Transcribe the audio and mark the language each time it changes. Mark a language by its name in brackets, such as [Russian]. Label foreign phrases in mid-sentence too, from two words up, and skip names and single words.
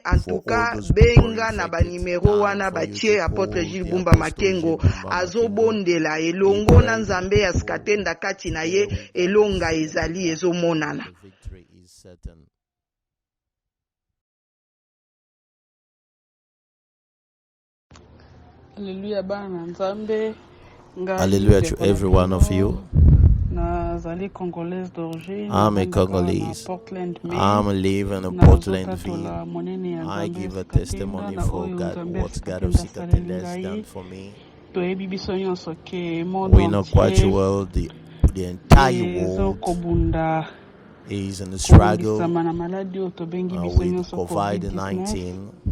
[French] En tout cas [Lingala] benga na banimero wana batie Apostle Jules BUMBA Makengo azobondela elongo na Nzambe ya Sikatenda kati na ye elonga ezali ezomonana. Hallelujah bana Nzambe. [English] Hallelujah to every one of you. I'm a Congolese. I'm living in Portlandville. I give a testimony for God, what God of Sikatenda has done for me. We know quite well the entire world is in a struggle with COVID-19.